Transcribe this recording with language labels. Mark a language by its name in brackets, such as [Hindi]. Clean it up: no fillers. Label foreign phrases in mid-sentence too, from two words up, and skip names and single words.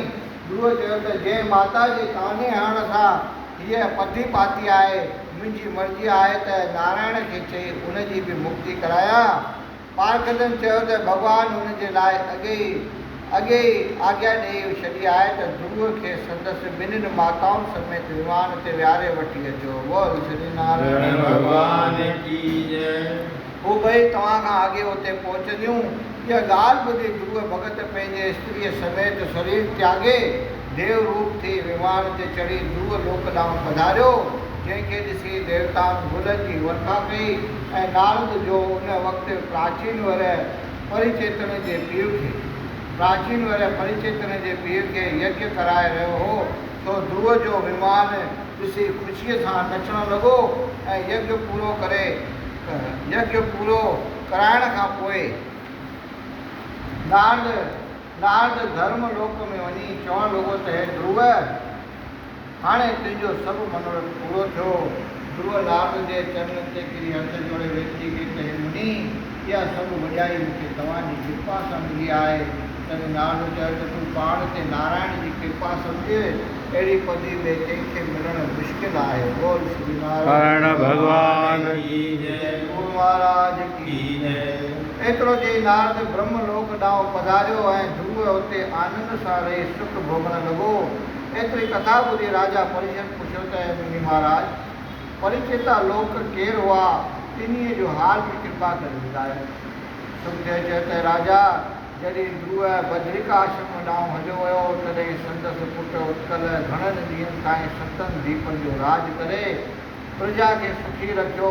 [Sindhi] ध्रुव चयो त जंहिं माता जे ताने हणण सां हीअ पधी पाती आहे, मुंहिंजी मर्ज़ी आहे त नारायण खे चई उनजी बि मुक्ति करायां। पार्षदनि चयो त भॻवानु हुनजे लाइ अॻे ई आज्ञा ॾेई छॾी आहे त ध्रुव खे संदसि ॿिन्हिनि माताउनि समेत विमान ते विहारे वठी अचो। [Hindi] बोल श्री नारायण भॻवान की जय। [Sindhi] हू ॿई तव्हां खां अॻे हुते पहुचंदियूं। इहा ॻाल्हि ॿुधी ध्रुव भॻत पंहिंजे स्त्रीअ समेत शरीर त्यागे देव रूप थी विमान ते चढ़ी ध्रुव लोक ॾांहुं पधारियो, जंहिंखे ॾिसी देवताउनि गुलनि जी वर्षा कई ऐं नारद जो उन वक़्तु प्राचीन वर परिचेतन जे पीउ खे यज्ञ कराए रहियो हो, सो ध्रुव जो विमान ॾिसी ख़ुशीअ सां नचणु लॻो ऐं यज्ञ पूरो कराइण खां पोइ नारद धर्म लोक में वञी चवणु लॻो त हे ध्रुव, हाणे तुंहिंजो सभु मनोरथ पूरो थियो। ध्रुव नारद जे चरणनि ते किरी हथ जोड़े वेनती कई त हे मुनि, इहा सभु वॾाई मूंखे तव्हांजी कृपा सां मिली आहे। तॾहिं नारद चयो त तूं पाण ते नारायण जी कृपा सम्झ, अहिड़ी पदवी में कंहिंखे मिलणु मुश्किल आहे। [Hindi] बोल श्री नारायण भॻवान की जय। गुरु महाराज की जय। [Sindhi] एतिरो चई नारद ब्रह्म लोक ॾांहुं पधारियो ऐं ध्रुव हुते आनंद सां रही सुख भोगणु लॻो। एतिरी कथा ॿुधी राजा परीक्षित पुछियो त मुनि महाराज, परिचेता लोक केरु हुआ, इन्हीअ जो हाल बि कृपा करे ॿुधायो। सुखदेव चयो त राजा, जॾहिं ध्रुव बद्रिकाश्रम ॾांहुं हलियो वियो तॾहिं संदसि पुटु उत्कल घणनि ॾींहंनि ताईं सतनि दीपनि जो राज करे प्रजा खे सुखी रखियो।